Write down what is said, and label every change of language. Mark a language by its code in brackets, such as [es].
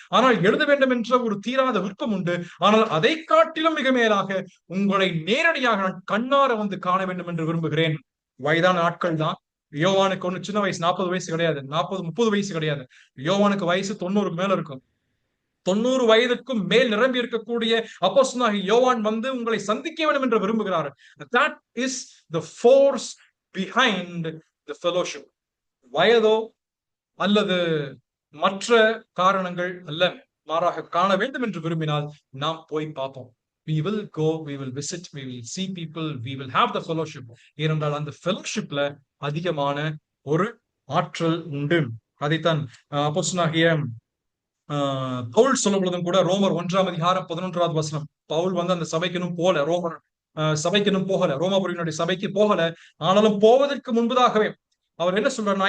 [ta] ஆனால் எழுத வேண்டும் என்ற ஒரு தீராத விருப்பம் உண்டு. ஆனால் அதை காட்டிலும் மிக மேலாக உங்களை நேரடியாக நான் கண்ணார வந்து காண வேண்டும் என்று விரும்புகிறேன். வயதான ஆட்கள் தான். யோவானுக்கு ஒண்ணு சின்ன வயசு 40 வயசு கிடையாது, 40-30 வயசு கிடையாது. யோவானுக்கு வயசு 90 மேல இருக்கும். 90 வயதுக்கும் மேல் நிரம்பி இருக்கக்கூடிய அப்போஸ்தலனாகிய யோவான் வந்து உங்களை சந்திக்க வேண்டும் என்று விரும்புகிறார். [en] That is the force behind the fellowship. [ta] வயதோ அல்லது மற்ற காரணங்கள் அல்ல, மாறாக காண வேண்டும் என்று விரும்பினால் நாம் போய் பார்ப்போம். [en] We will go, we will visit, we will see people, we will have the fellowship. [ta] ஏனென்றால் அந்த fellowshipல அதிகமான ஒரு ஆற்றல் உண்டு. அதைத்தான் அப்போஸ்தலனாகிய பவுல் சொல்லும் பொழுதும் கூட ரோமர் 1:11 பவுல் வந்து அந்த சபைக்கனும் போல, ரோமர் சபைக்கனும் போகல, ரோமாபுரியினுடைய சபைக்கு போகல. ஆனாலும் போவதற்கு முன்பதாகவே அவர் என்ன சொல்றாரு?